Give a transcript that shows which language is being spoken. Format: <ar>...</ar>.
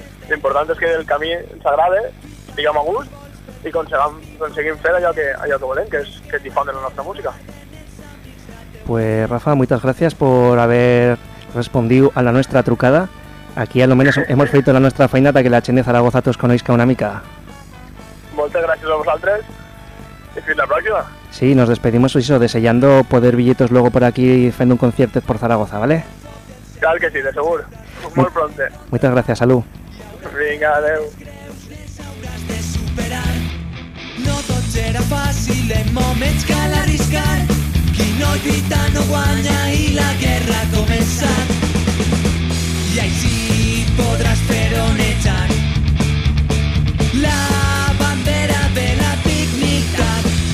<ca>L'important és que el camí ens agrada, estiguem a gust i aconseguim fer allò que volem, que és que difondre la nostra música. Pues Rafa, moltes gràcies per haver respondit a la nostra trucada. Aquí almenys hem fet la nostra feina perquè la gent de Zaragoza tots coneixca una mica. Moltes gràcies a vosaltres i fins la pròxima.</ca> <es>Sí, nos despedimos eso, deseando poder billetos luego por aquí fent un concierto por Zaragoza, ¿vale? Claro que sí, de seguro. Muy pronto. Muchas gracias, salud.</es> <ca>Vinga, adeu. Creus les obres de superar. No tot era fàcil en moments que l'arriscar. Qui no lluita no guanya i la guerra comença. I així podràs peronejar la bandera de la dignitat.</ca>